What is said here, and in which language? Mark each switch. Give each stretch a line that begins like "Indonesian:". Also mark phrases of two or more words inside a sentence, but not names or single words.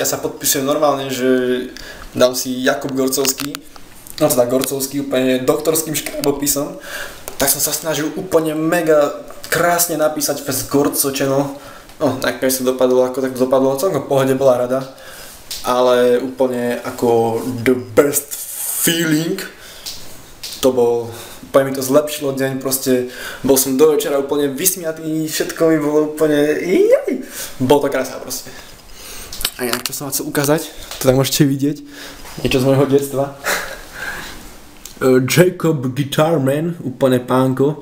Slovak: ja sa podpíšem normálne, že dám si Jakub Gorcovský, no teda Gorcovský úplne doktorským škrabopisom, tak som sa snažil úplne mega krásne napísať fest Gorco channel, no nakoniec to dopadlo ako tak dopadlo, celkom v pohode, bola rada, ale úplne ako
English: the best feeling,
Slovak: to bol, úplne mi to zlepšilo deň, proste bol som do večera úplne vysmiatý, všetko mi bolo úplne, bolo to krása proste. A inak čo som vám chcel ukázať, to tak môžete vidieť, niečo z môjho detstva. Jacob Guitarman, úplne pánko.